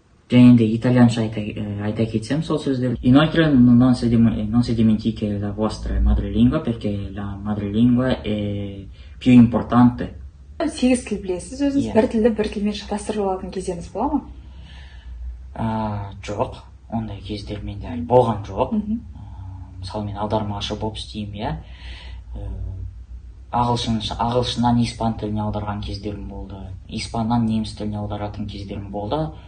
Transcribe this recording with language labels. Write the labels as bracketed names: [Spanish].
[Kazakh] Және де итальянша айта кетсем сол сөздер. [Italian] Inoltre non se dimentichi la vostra madrelingua perché la madrelingua è più importante. [Kazakh] 8 тіл білесіз өзіңіз, бір тілді бір тілмен шатастырып алатын кездеріңіз бола ма? Жоқ, ондай кездер менде әлі болған жоқ. Мысалы, мен аудармашы болып істеймін, ағылшыннан испан тіліне аударған кездерім болды, испаннан неміс тіліне аударатын кездерім болды.